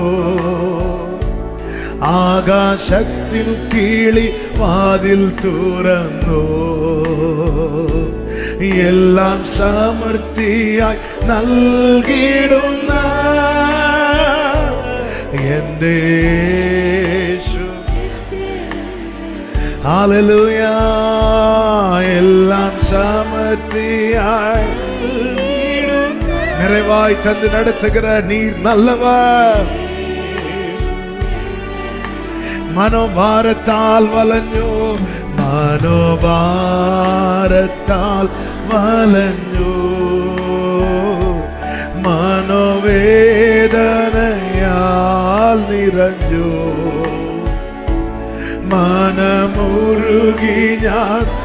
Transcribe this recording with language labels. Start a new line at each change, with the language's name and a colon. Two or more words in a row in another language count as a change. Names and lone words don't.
Malayalam: ആകാശത്തിൽ കിളി വാതിൽ തുറന്നു, എല്ലാം സമൃദ്ധിയായി നൽകിടുന്ന എന്റെ യേശു.
Tamil: ഹല്ലേലൂയ.
Malayalam: എല്ലാം സമൃദ്ധിയായി
Tamil: நிறைவாய் தந்து நடத்துகிற நீர் நல்லவர்.
Malayalam: മനോഭാരത്താൽ വലഞ്ഞു, മനോഭാരത്താൽ വലഞ്ഞു, മനോവേദനയാൽ നിറഞ്ഞു, മനമുരുകി ഞാൻ.